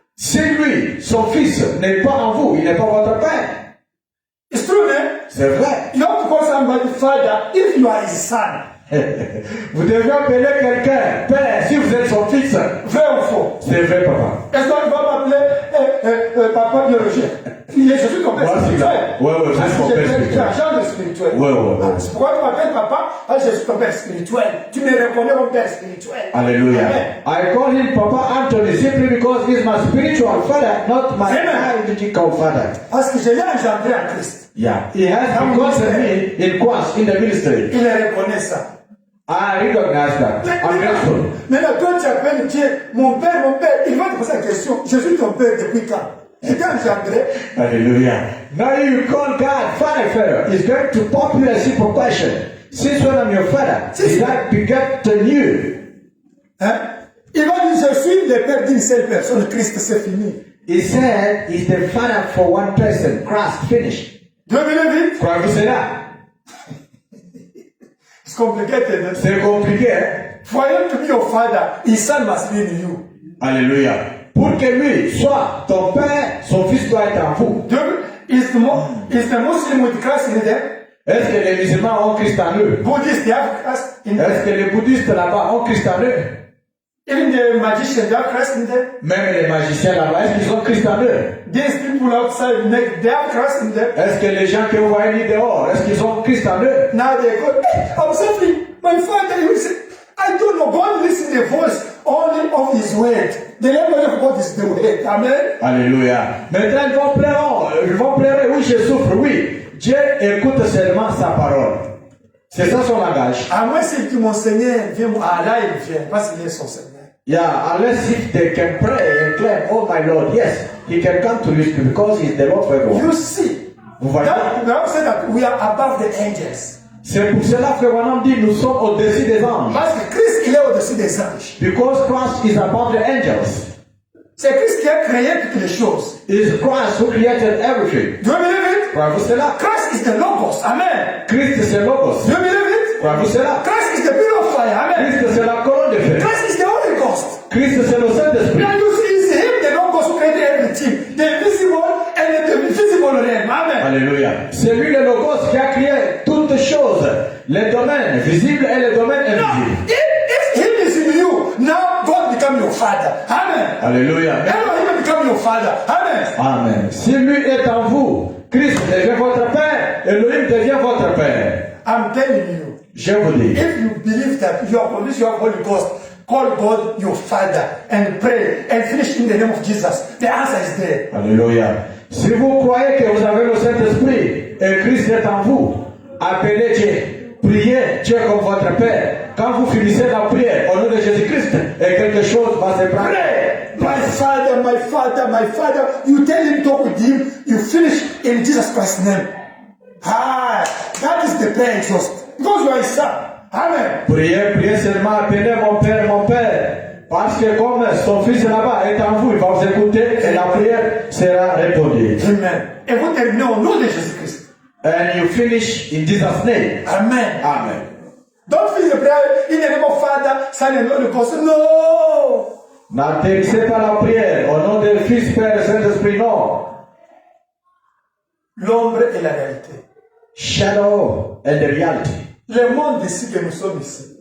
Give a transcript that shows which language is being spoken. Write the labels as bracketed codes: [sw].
[fr] Si lui, son fils, n'est pas en vous, il n'est pas votre père. [en] It's true, man. [fr] C'est vrai. [en] You have to call somebody father if you are his son. [fr] Vous devez appeler quelqu'un père si vous êtes son fils. Vrai ou faux? C'est vrai, papa. Est-ce qu'on va m'appeler papa biologique? Je suis ton père Moi, c'est spirituel. là. Ouais, ouais, je suis ton père spirituel. Tu as genre spirituel. Ouais, ouais, ouais. C'est pourquoi tu m'appelles papa? Parce que je suis ton père spirituel. Tu me reconnais comme père spirituel. Hallelujah. Amen. [en] I call him Papa Anthony simply because he's my spiritual father, not my Amen. biological father. [fr] Parce que je l'ai engendré en Christ. [en] Yeah. He has begotten me in Christ, in the ministry. [fr] Il reconnaît ça. [en] I recognize that. I'm grateful. [fr] Maintenant, toi, tu appelles Dieu, mon père, il va te poser la question, je suis ton père depuis quand? Je t'ai engendré. [en] Hallelujah. Now you call God Father. He's going to pop you a simple question. Since when I'm your father, did I begotten you? [fr] Hein? Il va dire, je suis le père d'une seule personne, Christ, c'est fini. [en] He said he's the father for one person. Christ finished. Do you believe it? [fr] Croyez-vous cela? [en] It's complicated. [fr] C'est compliqué, hein? [en] For him to be your father, his son must be in you. [fr] Alléluia. Pour que lui soit ton père, son fils doit être en vous. [en] Is the Muslim with Christ in them? [fr] Est-ce que les musulmans ont Christ en eux? [en] Buddhists, they have Christ in them. [fr] Est-ce que les bouddhistes là-bas ont Christ en eux? [en] Even the magicians, they have Christ in them. [fr] Même les magiciens là-bas, est-ce qu'ils ont Christ en eux? [en] These people outside, they have Christ in them. [fr] Est-ce que les gens que vous voyez dehors, est-ce qu'ils ont Christ en eux? [en] Now they go, I'm suffering. My father, he will say, I don't know. God listens to the voice only of his word. The language of God is the word. Amen. [fr] Alléluia. Maintenant, ils vont pleurer, oui, je souffre, oui. Dieu écoute seulement sa parole. C'est ça son langage. À moins c'est que mon Seigneur vient, là il vient, parce qu'il est son Seigneur. [en] Yeah, unless if they can pray and claim, oh my Lord, yes, he can come to you because he's the Lord for everyone. You see, [fr] Vous voyez? [en] the Bible said that we are above the angels. [fr] C'est pour cela que Wanam dit, nous sommes au-dessus des anges. Parce que Christ, il est au-dessus des anges. [en] Because Christ is above the angels. [fr] C'est Christ qui a créé toutes les choses. [en] It's Christ who created everything. Do you believe it? [fr] Croyez-vous cela? [en] Christ is the Logos. Amen. [fr] Christ c'est Logos. [en] Do you believe it? [fr] Croyez-vous cela? [en] Christ is the pillar of fire. Amen. [fr] Christ c'est la colonne de feu. [en] Christ is the Holy Ghost. [fr] Christ c'est le Saint-Esprit. [en] Now you see, it's him, the Logos, who created everything. The visible and the invisible realm. Amen. [fr] Alléluia. C'est lui le Logos qui a créé toutes choses. Les domaines visibles et les domaines [en] Now, [fr] invisibles. [en] if him is in you, now God become your father. Amen. [fr] Alléluia. [en] Elohim become your father. Amen. Amen. [fr] Si lui est en vous, Christ devient votre Père, Elohim devient votre Père. [en] I'm telling you, [fr] Je vous dis, [en] if you believe that you are convinced you have Holy Ghost, call God your father and pray and finish in the name of Jesus. The answer is there. [fr] Alléluia. Si vous croyez que vous avez le Saint-Esprit et Christ est en vous, appelez Dieu. Priez Dieu comme votre Père. Quand vous finissez la prière au nom de Jésus-Christ, et quelque chose va se prendre. [en] Pray. My father, my father, my father. You tell him, talk with him. You finish in Jesus Christ's name. Ah, that is the prayer exhaust. Because you are his son. Amen. [fr] Priez seulement, appelez mon Père. Parce que comme son fils là-bas est en vous, il va vous écouter et la prière sera répondue. Amen. Et vous terminez au nom de Jésus-Christ. [en] And you finish in Jesus' name. Amen. Amen. Don't finish the prayer in the name of Father, Son, and Holy Ghost. No. [fr] N'atterrissez pas la prière au nom du Fils, Père et Saint-Esprit, non. L'ombre et la réalité. [en] Shadow and the reality. [fr] Le monde ici que nous sommes ici.